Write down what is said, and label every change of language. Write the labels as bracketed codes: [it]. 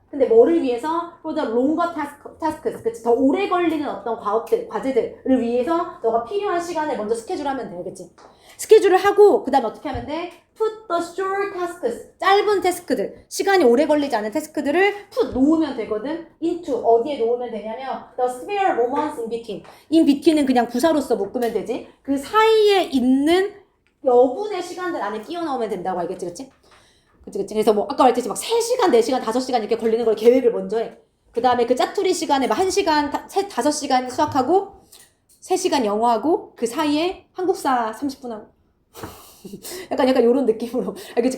[ko] 근데 뭐를 위해서? [en] For the longer tasks. 그치? [ko] 더 오래 걸리는 어떤 과제들을 위해서 너가 필요한 시간을 먼저 스케줄하면 되겠지? 스케줄을 하고 그 다음에 어떻게 하면 돼? [en] Put the short tasks. [ko] 짧은 태스크들. 시간이 오래 걸리지 않은 태스크들을 put 놓으면 되거든? [en] into. [ko] 어디에 놓으면 되냐면 [en] the spare moments in between. [ko] in between은 그냥 부사로서 묶으면 되지? 그 사이에 있는 여분의 시간들 안에 끼워 넣으면 된다고 알겠지? 그치? 그래서 뭐 아까 말했듯이 막 3시간, 4시간, 5시간 이렇게 걸리는 걸 계획을 먼저 해. 그 다음에 그 짜투리 시간에 막 1시간, 5시간 수학하고 3시간 영어하고 그 사이에 한국사 30분 하고 약간 이런 느낌으로 알겠지?